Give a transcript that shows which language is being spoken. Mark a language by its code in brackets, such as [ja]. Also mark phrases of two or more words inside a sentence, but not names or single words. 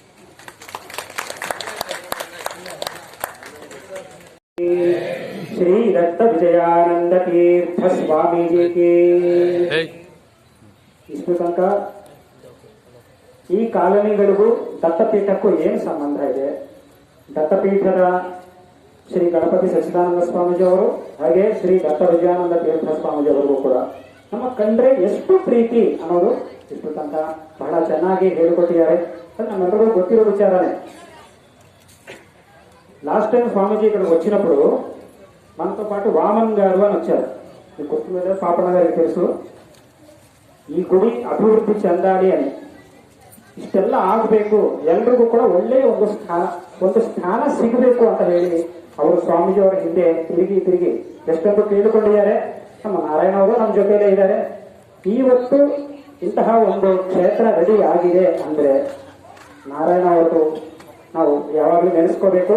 [kn] ಶ್ರೀ ದತ್ತ ವಿಜಯಾನಂದ ತೀರ್ಥ ಸ್ವಾಮೀಜಿಗೆ ಇಷ್ಟು ತನಕ ಈ ಕಾಲೋನಿಗಳಿಗೂ ದತ್ತಪೀಠಕ್ಕೂ ಏನು ಸಂಬಂಧ ಇದೆ? ದತ್ತಪೀಠದ ಶ್ರೀ ಗಣಪತಿ ಸಚ್ಚಿದಾನಂದ ಸ್ವಾಮೀಜಿ ಅವರು ಹಾಗೆ ಶ್ರೀ ದತ್ತ ವಿಜಯಾನಂದ ತೀರ್ಥ ಸ್ವಾಮೀಜಿ ಅವರಿಗೂ ಕೂಡ ನಮ್ಮ ಕಂಡ್ರೆ ಎಷ್ಟು ಪ್ರೀತಿ ಅನ್ನೋದು ಇಷ್ಟು ತನಕ ಬಹಳ ಚೆನ್ನಾಗಿ ಹೇಳಿಕೊಟ್ಟಿದ್ದಾರೆ. ನಮ್ಮೆಲ್ಲರಿಗೂ ಗೊತ್ತಿರೋ ವಿಚಾರನೇ. [en] last time [te] స్వామీజీ ఇక్కడికి వచ్చినప్పుడు మనతో పాటు వామన్ గారు అని వచ్చారు. మీకు గుర్తు పాపన్న గారికి తెలుసు. [kn] ಈ ಗುಡಿ ಅಭಿವೃದ್ಧಿ ಚೆಂದಾಡಿ అని ಇಷ್ಟೆಲ್ಲ ಆಗಬೇಕು, ಎಲ್ರಿಗೂ ಕೂಡ ಒಳ್ಳೆಯ ಒಂದು ಸ್ಥಾನ ಸಿಗಬೇಕು ಅಂತ ಹೇಳಿ ಅವರು ಸ್ವಾಮೀಜಿ ಅವರ ಹಿಂದೆ ತಿರುಗಿ ಎಷ್ಟೊಂದು ಕೇಳಿಕೊಂಡಿದ್ದಾರೆ. ನಮ್ಮ ನಾರಾಯಣ ಅವರು ನಮ್ಮ ಜೊತೆಯಲ್ಲೇ ಇದ್ದಾರೆ. ಇವತ್ತು ಇಂತಹ ಒಂದು ಕ್ಷೇತ್ರ ರೆಡಿ ಆಗಿದೆ ಅಂದ್ರೆ ನಾರಾಯಣ ಅವರು ನಾವು ಯಾವಾಗಲೂ ನೆನೆಸ್ಕೋಬೇಕು.